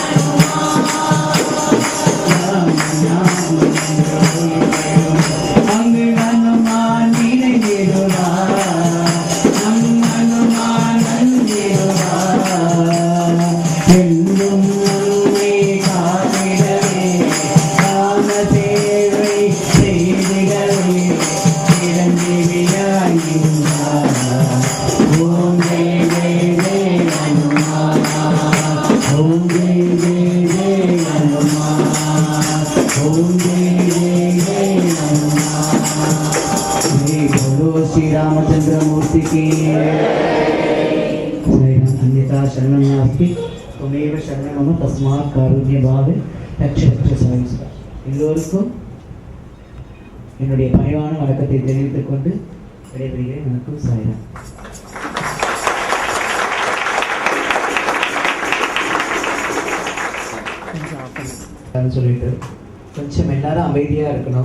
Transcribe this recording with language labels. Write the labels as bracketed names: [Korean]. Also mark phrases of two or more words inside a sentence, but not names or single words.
[Tamil] அங்கு ஹனுமான் நினைந்திடுவார் நம் ஹனுமான் நந்திடுவார் என்றும் நம்மை காத்திடவே காம சேவை செய்திடவே [Hindi] சிரஞ்சீவியாகின்றார் ओम जय जय जय हनुमान ओम जय जय जय हनुमान ओम जय जय जय हनुमान जय बोलो श्री रामचंद्र मूर्ति की [Sanskrit] अन्यथा शरणं नास्ति त्वमेव शरणं मम तस्मात् कारुण्यभावे रक्ष रक्ष स्वामी [Tamil] எல்லோருக்கும் என்னுடைய பணிவான வணக்கத்தை தெரிவித்துக் கொண்டு விடைபெறுகிறேன். வணக்கம் சாய்ராம் சொல்லிட்டு கொஞ்சம் எல்லாரும் அமைதியா இருக்கணும்.